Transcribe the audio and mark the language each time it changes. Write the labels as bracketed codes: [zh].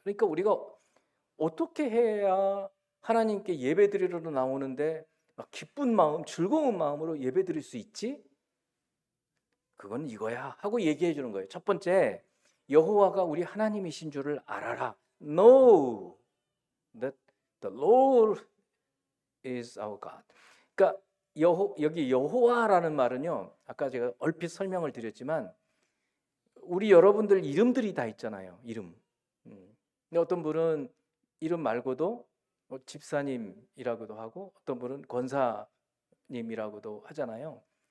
[ko] 그러니까 우리가 어떻게 해야 하나님께 예배드리러 나오는데 막 기쁜 마음, 즐거운 마음으로 예배드릴 수 있지? 그건 이거야 하고 얘기해 주는 거예요. 첫 번째, 여호와가 우리 하나님이신 줄을 알아라. [en] Know that the Lord is our God. [ko] 그러니까 여기 여호와라는 말은요, 아까 제가 얼핏 설명을 드렸지만 우리 여러분들 이름들이 다 있잖아요. 이름. 근데 어떤 분은 이름 말고도 집사님이라고도 하고, 어떤 분은 권사님이라고도 하잖아요.